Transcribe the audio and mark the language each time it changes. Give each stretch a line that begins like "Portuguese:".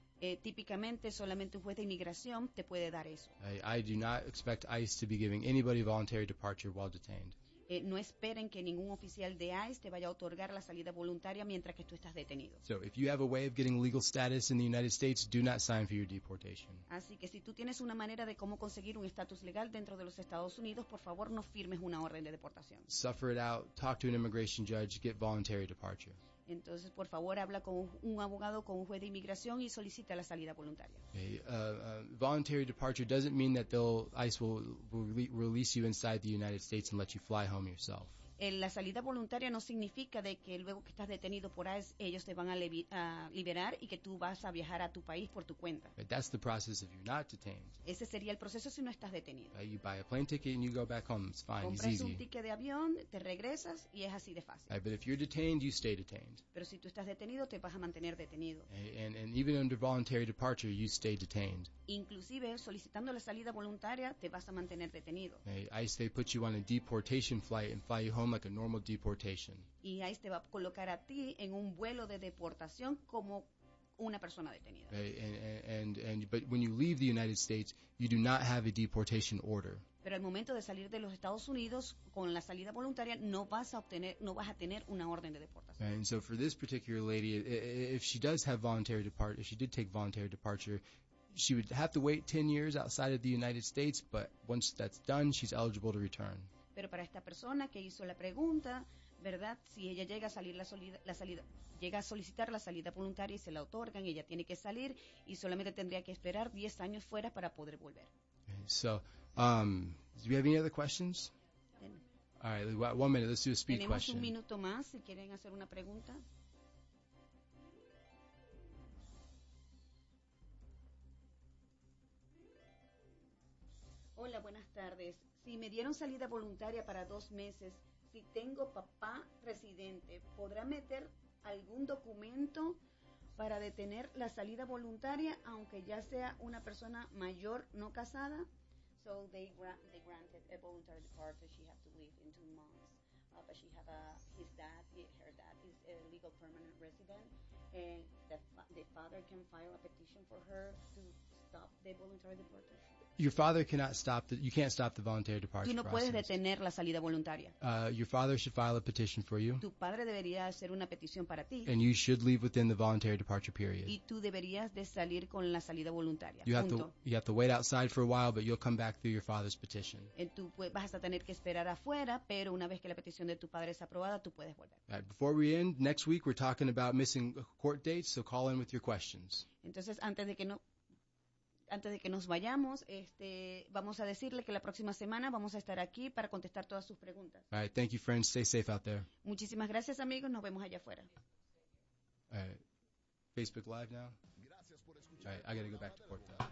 Spanish: Típicamente solamente un juez de inmigración te puede dar eso.
English: I do not expect ICE to be giving anybody voluntary departure while detained.
Spanish: No esperen que ningún oficial de ICE te vaya a otorgar la salida voluntaria mientras que tú estás detenido.
English: So if you have a way of getting legal status in the United States, do not sign for your deportation.
Spanish: Así que si tú tienes una manera de cómo conseguir un estatus legal dentro de los Estados Unidos, por favor no firmes una orden de deportación.
English: Suffer it out, talk to an immigration judge, get voluntary departure.
Spanish: Entonces, por favor, habla con un abogado, con un juez de inmigración y solicita la salida voluntaria.
English: Voluntary departure doesn't mean that ICE will release you inside the United States and let you fly home yourself.
Spanish: La salida voluntaria no significa de que luego que estás detenido por ICE, ellos te van a liberar y que tú vas a viajar a tu país por tu cuenta.
English: But that's the process if you're not detained.
Spanish: Ese sería el proceso si no estás detenido.
English: You buy a plane ticket and you go back home. It's fine.
Spanish: Compras
English: It's easy.
Spanish: Un ticket de avión, te regresas y es así de fácil.
English: But if you're detained, you stay detained.
Spanish: Pero si tú estás detenido, te vas a mantener detenido.
English: And even under voluntary departure, you stay detained.
Spanish: Inclusive solicitando la salida voluntaria, te vas a mantener detenido.
English: ICE, they put you on a deportation flight and fly you home like a normal deportation.
Spanish: Y ICE te va a colocar a ti en un vuelo de deportación como una persona detenida.
English: But when you leave the United States, you do not have a deportation order.
Spanish: Pero al momento de salir de los Estados Unidos con la salida voluntaria, no vas a tener una orden de deportación.
English: And so for this particular lady, if she does have voluntary departure, if she did take voluntary departure, she would have to wait 10 years outside of the United States, but once that's done, she's eligible to return.
Spanish: Pero para esta persona que hizo la pregunta, ¿verdad? Si ella llega a salir llega a solicitar la salida voluntaria y se la otorgan, ella tiene que salir y solamente tendría que esperar 10 años fuera para poder volver.
English: Okay, so, do we have any other questions? All right, 1 minute, let's do a speed question.
Spanish: un minuto más si quieren hacer una pregunta. Hola, buenas tardes. Si me dieron salida voluntaria para 2 meses, si tengo papá residente, ¿podrá meter algún documento para detener la salida voluntaria, aunque ya sea una persona mayor no casada?
English: So they granted a voluntary departure. She has to leave in 2 months. But she have her dad is a legal permanent resident, and the father can file a petition for her to stop the voluntary departure. Your father cannot stop the. You can't stop the voluntary departure.
Spanish: Tú no puedes detener la salida voluntaria.
English: Your father should file a petition for you.
Spanish: Tu padre debería hacer una petición para ti.
English: And you should leave within the voluntary departure period.
Spanish: Y tú deberías de salir con la salida voluntaria.
English: You have to wait outside for a while, but you'll come back through your father's petition.
Spanish: Y tú vas a tener que esperar afuera, pero una vez que la petición de tu padre es aprobada, tú puedes volver.
English: Right, before we end, next week we're talking about missing court dates, so call in with your questions.
Spanish: Entonces, antes de que nos vayamos, vamos a decirle que la próxima semana vamos a estar aquí para contestar todas sus preguntas.
English: All right, thank you, friends. Stay safe out there.
Spanish: Muchísimas gracias, amigos. Nos vemos allá afuera.
English: Facebook Live now.
Spanish: Gracias por escuchar.
English: All right, I got to go back to court.